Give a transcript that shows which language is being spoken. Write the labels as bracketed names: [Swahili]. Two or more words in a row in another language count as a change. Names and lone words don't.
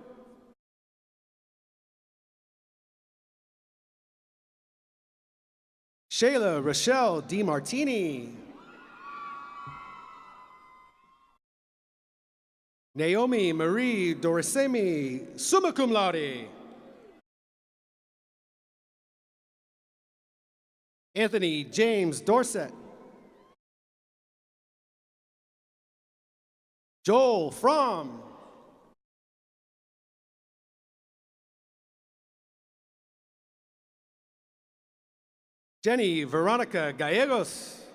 [English] Shayla Rochelle DiMartini. Naomi Marie Dorisemi, [Latin] summa cum laude. [English] Anthony James Dorset. Joel Fromm. Jenny Veronica Gallegos.